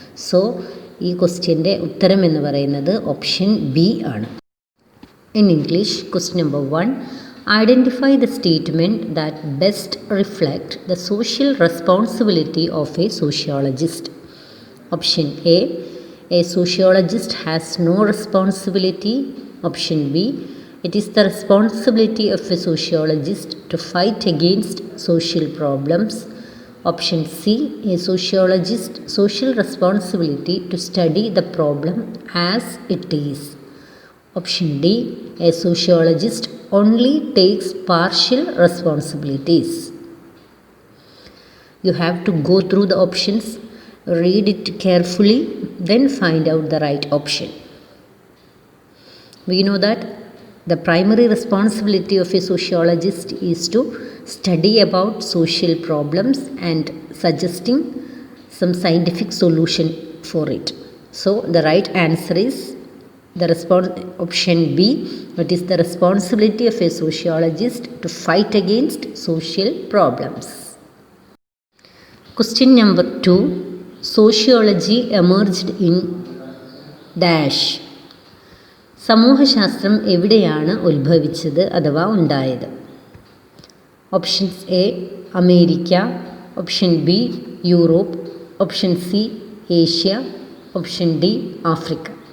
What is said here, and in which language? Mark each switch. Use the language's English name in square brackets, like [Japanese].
[Malayalam] So ഈ ക്വസ്റ്റ്യൻ്റെ ഉത്തരം എന്ന് പറയുന്നത് ഓപ്ഷൻ ബി ആണ്. [English] In English, question number 1, identify the statement that best reflect the social responsibility of a sociologist. Option A, a sociologist has no responsibility. Option B, it is the responsibility of a sociologist to fight against social problems. Option C, a sociologist's social responsibility to study the problem as it is. Option D, a sociologist only takes partial responsibilities. You have to go through the options, read it carefully, then find out the right option. We know that the primary responsibility of a sociologist is to study about social problems and suggesting some scientific solution for it. So the right answer is option B. It is the responsibility of a sociologist to fight against social problems. Question number 2, sociology emerged in dash. [Malayalam] സമൂഹശാസ്ത്രം എവിടെയാണ് ഉത്ഭവിച്ചത് അഥവാ ഉണ്ടായത്? [English] Options A, America. Option B, Europe. Option C, Asia. Option D, Africa.